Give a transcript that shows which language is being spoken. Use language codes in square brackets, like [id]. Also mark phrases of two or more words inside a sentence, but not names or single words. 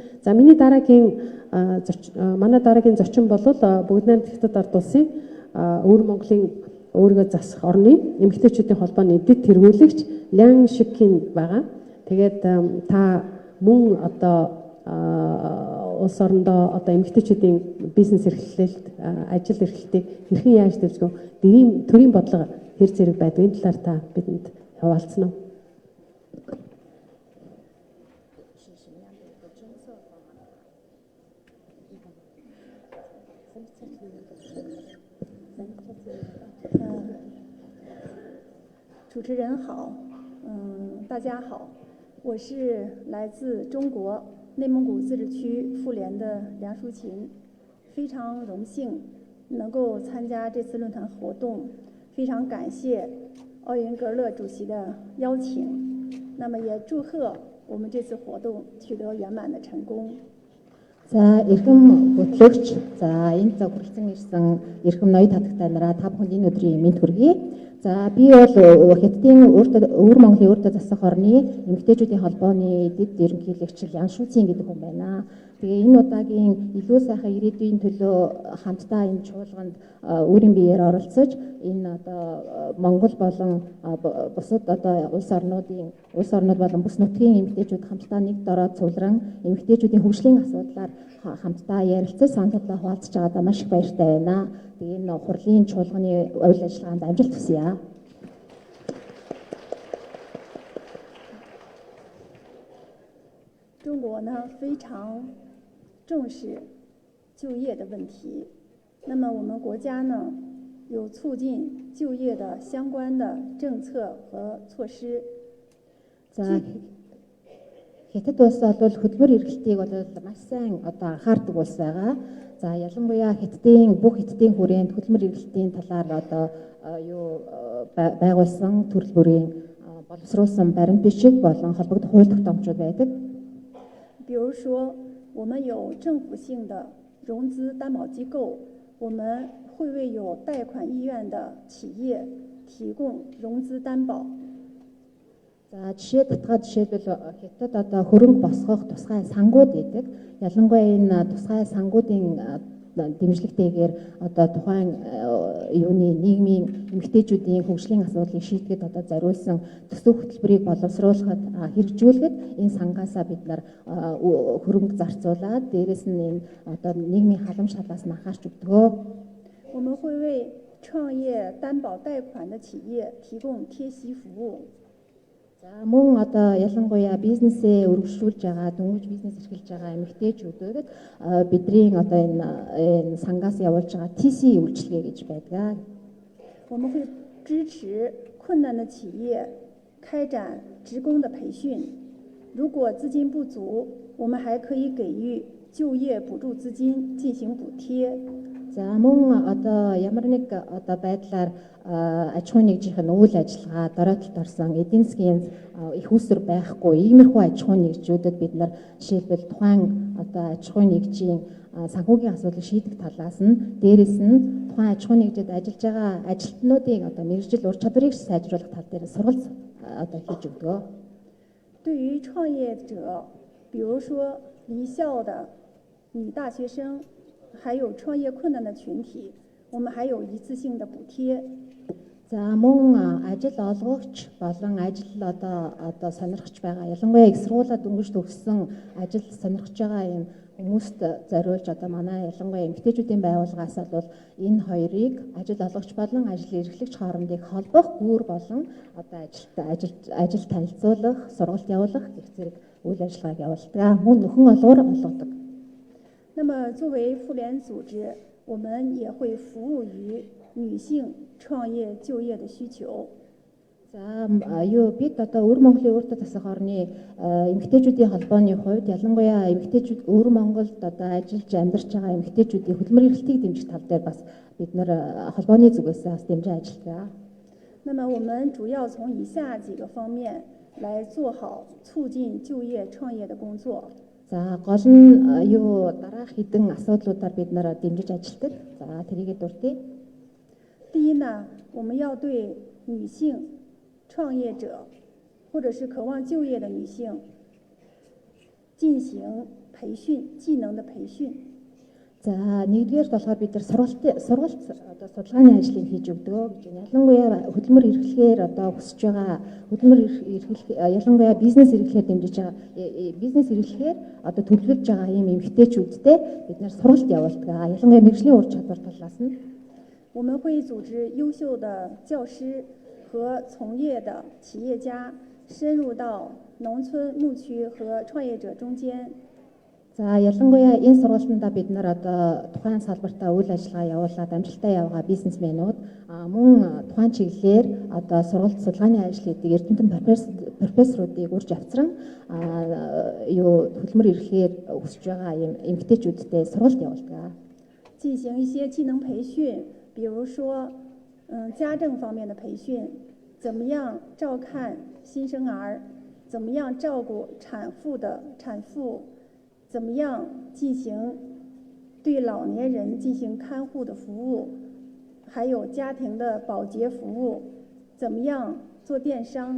[mn] За миний манай дараагийн зочин бол бүгд найрамд хятад ард улсын өвөр Монголын өөрийгөө засах орны эмэгтэйчүүдийн холбооны дэд тэргүүлэгч Лян Шикин байгаа. Тэгээд та мөн одоо улс орондоо одоо эмэгтэйчүүдийн бизнес эрхлэлт, ажил эрхлэлтийг хэрхэн яаж дэвшгөө төрийн бодлого хэр зэрэг байдаг энэ талаар та бидэнд хуваалцсан уу? [zh] 主持人好，大家好，我是来自中国内蒙古自治区妇联的梁淑琴，非常荣幸能够参加这次论坛活动，非常感谢奥云格勒主席的邀请，那么也祝贺我们这次活动取得圆满的成功。 [mn] За эрхэм хөтлөгч, за энд цаг хүрэлцэн ирсэн эрхэм ноён татагтай нараа та бүхэнд энэ өдрийн мэнд хүргэе. За би бол Хятадын өвөр Монголын өөртөө засах орны эмэгтэйчүүдийн холбооны дэд ерөнхийлөгч Лян Шүцин гэдэг хүн байна. Тэгээ энэ удаагийн илүү сайхан ирээдүйн төлөө хамтдаа энэ чуулганд өөрийн биеэр оролцож энэ одоо Монгол болон бусад одоо улс орнууд болон бүс нутгийн эмэгтэйчүүд хамтдаа нэг дороо цугларан эмэгтэйчүүдийн хөгжлийн асуудлаар хамтдаа ярилцаж саналаа хуваалцаж байгаадаа маш их баяртай байна. Тэгээ энэ хурлын чуулганы үйл ажиллагаанд амжилт хүсье. [zh] 中国呢非常重视就业的问题，那么我们国家呢有促进就业的相关的政策和措施。 [mn] За Хятад улс бол хөдөлмөр эрхлэлтийг бол маш сайн одоо анхаардаг улс байгаа. За ялангуяа бүх Хятадын хүрээнд хөдөлмөр эрхлэлтийн талаар одоо байгуулсан төрөл бүрийн боловсруулсан баримт бичиг болон холбогдох хууль тогтоомжууд байдаг. [zh] 比如说，我们有政府性的融资担保机构，我们会为有贷款意愿的企业提供融资担保。 [mn] За жишээлбэл Хятад одоо хөрөнгө босгох тусгай сангууд гэдэг. Ялангуяа энэ тусгай сангуудын дэмжлэгтэйгээр одоо тухайн юуны нийгмийн эмэгтэйчүүдийн хөгжлийн асуудлыг шийдэхэд одоо зориулсан төсөв хөтөлбөрийг боловсруулахад хэрэгжүүлэхэд энэ сангаасаа бид нар хөрөнгө зарцуулаад дээрэс нь энэ одоо нийгмийн халамж талаас нь анхаарч өгдөгөө. [zh] 我们会为创业担保贷款的企业提供贴息服务。 [mn] За мөн одоо ялангуяа бизнесээ өргөжлүүлж байгаа, дөнгөж бизнес эрхэлж байгаа эмэгтэйчүүдэд бидний одоо энэ сангаас явуулж байгаа TC үйлчилгээ гэж байдаг. [zh] 我们会支持困难的企业开展职工的培训，如果资金不足，我们还可以给予就业补助资金进行补贴。 [mn] За мөн одоо ямар нэг одоо байдлаар аж ахуйн нэгжийн үйл ажиллагаа дороотолд орсон эдийн засгийн их үүсвэр байхгүй иймэрхүү аж ахуйн нэгжүүдэд бид нар жишээлбэл тухайн одоо аж ахуйн нэгжийн санхүүгийн асуудлыг шийдэх талаас нь дээрэс нь тухайн аж ахуйн нэгжид ажиллаж байгаа ажилтнуудын одоо мэргэжил ур чадварыг сайжруулах тал дээр сургалт одоо хийж өгдөг. [zh] 对于创业者，比如说离校的女大学生。还有创业困难的群体，我们还有一次性的补贴。 [mn] За мөн ажил олгогч болон ажил одоо сонирхож байгаа ялангуяа их сургуулаа дөнгөж төгссөн ажил сонирхож байгаа юм хүмүүст зориулж одоо манай ялангуяа эмэгтэйчүүдийн байгууллагаас бол энэ хоёрыг ажил олгогч болон ажил эрхлэгч хоорондыг холбох гүүр болон одоо ажил танилцуулах, сургалт явуулах гэх зэрэг үйл ажиллагааг явуулдаг. Мөн нөхөн олгоор олгодог. [zh] 那么，作为妇联组织，我们也会服务于女性创业就业的需求。 [mn] За юу бид одоо өвөр Монголын өөртөө засах орны эмэгтэйчүүдийн холбооны хувьд ялангуяа эмэгтэйчүүд өвөр Монголд одоо ажиллаж амьдарч байгаа эмэгтэйчүүдийн хөдөлмөр эрхлэлтийг дэмжих тал дээр бас бид нар холбооны зүгээс бас дэмжиж ажилладаг. [zh] 那么，我们主要从以下几个方面来做好促进就业创业的工作。 [mn] За гол нь юу дараах хэдэн асуудлуудаар бид нар дэмжиж ажилладаг. За тэрийгээ дурдъя. [zh] 第一呢，我们要对女性创业者或者是渴望就业的女性进行培训，技能的培训。 [mn] За нэгдүгээр болохоор бид нар сургалт одоо судалгааны ажлыг хийж өгдөг гэж байна. Ялангуяа хөдөлмөр эрхлэхээр одоо хүсэж байгаа хөдөлмөр эрхлэх ялангуяа бизнес эрхлэхээр дэмжиж байгаа бизнес эрхлэхээр одоо төлөвлөж байгаа ийм эмэгтэйчүүдтэй бид нар сургалт явуулдаг. Ялангуяа мэргэжлийн ур чадвар талаас нь [zh] 我们会组织优秀的教师和从业的企业家深入到农村牧区和创业者中间。 [mn] За ялангуяа энэ сургалтанда бид нар одоо тухайн салбартаа үйл ажиллагаа явуулаад амжилттай явгаа бизнесмэнүүд мөн тухайн чиглэлээр одоо сургалт судалгааны ажил хийдэг эрдэмтэн профессоруудыг урьж авчран юу хөдөлмөр эрхлэхээр өсөж байгаа юм эмэгтэйчүүдтэй сургалт явуулдаг. [zh] 进行一些技能培训，比如说，家政方面的培训，怎么样照看新生儿，怎么样照顾产妇。怎么样进行对老年人进行看护的服务，还有家庭的保洁服务，怎么样做电商？